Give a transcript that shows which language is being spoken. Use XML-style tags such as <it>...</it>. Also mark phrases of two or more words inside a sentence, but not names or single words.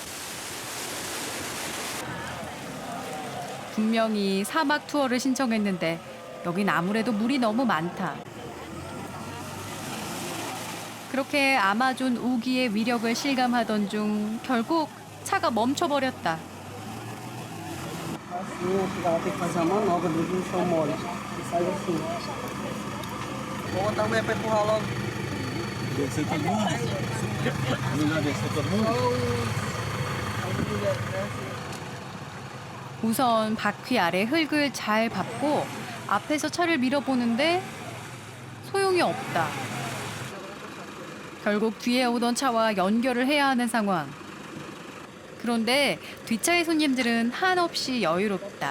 <ko>분명히 사막 투어를 신청했는데 여긴 아무래도 물이 너무 많다. 그렇게 아마존 우기의 위력을 실감하던 중 결국 차가 멈춰버렸다.</ko> <pt>Assim, ela tem que fazer a manobra do chão mole. E sai assim. Vou botar a mulher para empurrar logo. Descer todo mundo? Melhor descer todo mundo?</pt> <ko>우선 바퀴 아래 흙을 잘 밟고 앞에서 차를 밀어보는데 소용이 없다. 결국 뒤에 오던 차와 연결을 해야 하는 상황. 그런데 뒷차의 손님들은 한없이 여유롭다.</ko>